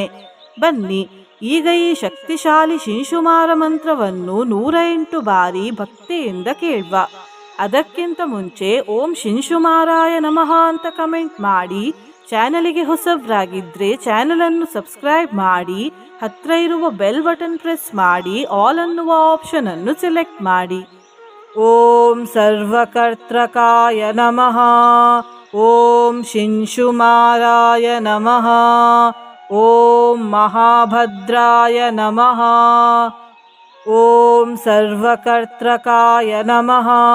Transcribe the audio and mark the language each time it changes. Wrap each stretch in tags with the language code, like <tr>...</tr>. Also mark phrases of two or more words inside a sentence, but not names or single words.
<kn>ಬನ್ನಿ ಈಗ ಈ ಶಕ್ತಿಶಾಲಿ ಶಿಂಶುಮಾರ ಮಂತ್ರವನ್ನು 108 ಬಾರಿ ಭಕ್ತಿಯಿಂದ ಕೇಳುವ. ಅದಕ್ಕಿಂತ ಮುಂಚೆ</kn> <sa>ಓಂ ಶಿಂಶುಮಾರಾಯ ನಮಃ</sa> <kn>ಅಂತ ಕಮೆಂಟ್ ಮಾಡಿ. ಚಾನಲಿಗೆ ಹೊಸಬ್ರಾಗಿದ್ರೆ ಚಾನಲನ್ನು ಸಬ್ಸ್ಕ್ರೈಬ್ ಮಾಡಿ. ಹತ್ರ ಇರುವ</kn> <en>bell button press</en> <kn>ಮಾಡಿ ಆಲ್ ಅನ್ನುವ ಆಪ್ಷನ್ ಅನ್ನು ಸೆಲೆಕ್ಟ್ ಮಾಡಿ.</kn> <sa>ಓಂ ಸರ್ವಕರ್ತೃಕಾಯ ನಮಃ. ಓಂ ಶಿಂಶುಮಾರಾಯ ನಮಃ. ಓಂ ಮಹಾಭದ್ರಾಯ ನಮಃ. ಓಂ ಸರ್ವಕರ್ತೃಕಾಯ ನಮಃ.</sa>